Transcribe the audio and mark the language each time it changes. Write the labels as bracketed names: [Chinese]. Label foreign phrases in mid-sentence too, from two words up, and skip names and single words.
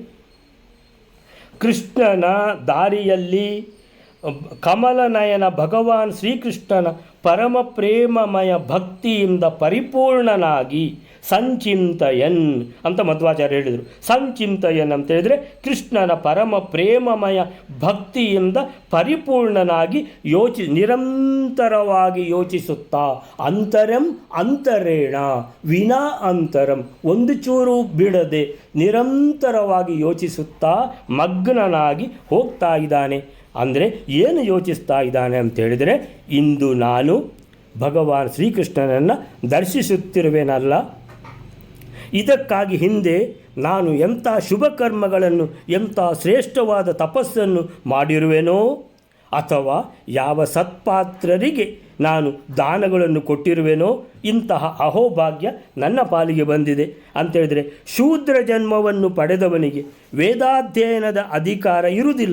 [Kannada] ಕೃಷ್ಣನ ದಾರಿಯಲ್ಲಿ ಕಮಲನಯನ ಭಗವಾನ್ ಶ್ರೀಕೃಷ್ಣನ ಪರಮ ಪ್ರೇಮಮಯ ಭಕ್ತಿಯಿಂದ ಪರಿಪೂರ್ಣನಾಗಿ ಸಂಚಿಂತಯನ್ ಅಂತ ಮಧ್ವಾಚಾರ್ಯ ಹೇಳಿದರು. ಸಂಚಿಂತಯನ್ ಅಂತ ಹೇಳಿದರೆ ಕೃಷ್ಣನ ಪರಮ ಪ್ರೇಮಮಯ ಭಕ್ತಿಯಿಂದ ಪರಿಪೂರ್ಣನಾಗಿ ನಿರಂತರವಾಗಿ ಯೋಚಿಸುತ್ತಾ, [Sanskrit] ಅಂತರಂ ಅಂತರೇಣ ವಿನಾ ಅಂತರಂ, [Kannada] ಒಂದು ಚೂರು ಬಿಡದೆ ನಿರಂತರವಾಗಿ ಯೋಚಿಸುತ್ತಾ ಮಗ್ನನಾಗಿ ಹೋಗ್ತಾ ಇದ್ದಾನೆ. ಅಂದರೆ ಏನು ಯೋಚಿಸ್ತಾ ಇದ್ದಾನೆ ಅಂತ ಹೇಳಿದರೆ, ಇಂದು ನಾನು ಭಗವಾನ್ ಶ್ರೀಕೃಷ್ಣನನ್ನು ದರ್ಶಿಸುತ್ತಿರುವೆನಲ್ಲ, ಇದಕ್ಕಾಗಿ ಹಿಂದೆ ನಾನು ಎಂಥ ಶುಭ ಕರ್ಮಗಳನ್ನು, ಎಂಥ ಶ್ರೇಷ್ಠವಾದ ತಪಸ್ಸನ್ನು ಮಾಡಿರುವೆನೋ, ಅಥವಾ ಯಾವ ಸತ್ಪಾತ್ರರಿಗೆ ನಾನು ದಾನಗಳನ್ನು ಕೊಟ್ಟಿರುವೆನೋ, ಇಂತಹ ಅಹೋಭಾಗ್ಯ ನನ್ನ ಪಾಲಿಗೆ ಬಂದಿದೆ ಅಂತೇಳಿದರೆ, ಶೂದ್ರ ಜನ್ಮವನ್ನು ಪಡೆದವನಿಗೆ ವೇದಾಧ್ಯಯನದ ಅಧಿಕಾರ ಇರುವುದಿಲ್ಲ.